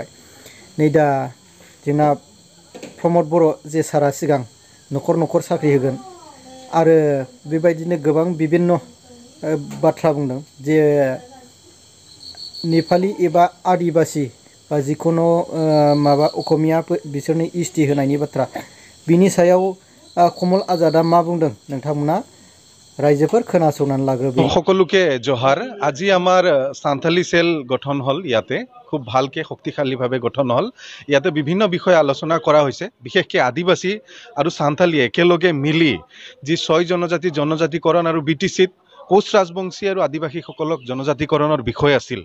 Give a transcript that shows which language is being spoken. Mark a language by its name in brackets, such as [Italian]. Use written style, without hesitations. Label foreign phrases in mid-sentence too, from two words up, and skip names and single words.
[Bodo] नै दा जोंना प्रमद बर' जे सारा सिगां न'खर न'खर साख्रि होगोन आरो बेबायदिनो गोबां बिभिन्न बाथ्रा बुंदों जे नेपाली एबा आदिबासी बा जिखुनु माबा असमिया बिसोरनि इस्टि होनायनि बाथ्रा, बिनि सायाव कमल आजादा मा बुंदों नोंथांमोना रायजोफोर खोनासंनानै लाग्रो। [Assamese] সকলোকে জহাৰ। আজি আমাৰ সান্থালী সেল গঠন হল। ইয়াতে খুব ভালকে শক্তিশালীভাৱে গঠন হল। ইয়াতে বিভিন্ন বিষয় আলোচনা কৰা হৈছে। বিশেষকৈ আদিবাসী আৰু সান্থালী একেলগে মিলি যি 6 জনজাতিকৰণ আৰু বিটিচিত কোচ ৰাজবংশী আৰু আদিবাসীসকলক জনজাতিকৰণৰ বিষয় আছিল।